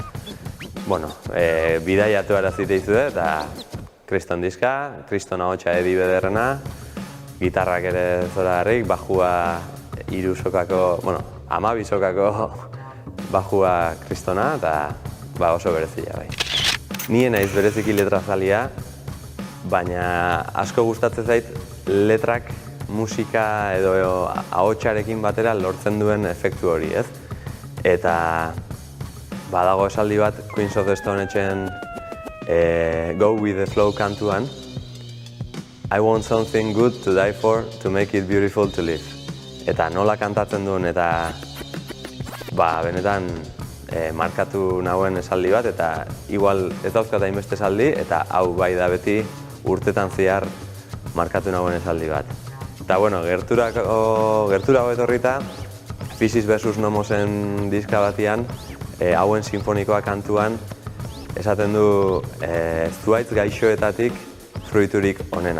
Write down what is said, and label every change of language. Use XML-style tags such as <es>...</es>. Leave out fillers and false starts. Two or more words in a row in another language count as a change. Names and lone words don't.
<eu>bidaiatu arazite izue eta kriston diska, kriston ahotsa edi bederrena, gitarrak ere zoragarrik, bajua 3 sokako, 12 sokako bajua kristona eta oso berezia bai. Ni naiz bereziki letrazalia, baina asko gustatzen zait letrak musika edo ahotsarekin batera lortzen duen efektu hori, ez? Eta badago esaldi bat Queens of the Stone Agen Go with the Flow kantuan,</eu> <en>I want something good to die for, to make it beautiful to live.</en> <eu>Eta nola kantatzen duen eta benetan markatu nauen esaldi bat eta igual ez dauzkat hainbeste esaldi eta hau bai da beti urtetan zehar markatu nauen esaldi bat. Eta gerturago etorrita, Physis vs Nomosen diska batian, hauen sinfonikoa kantuan, esaten du zuhaitz gaixoetatik fruiturik onenak.</eu>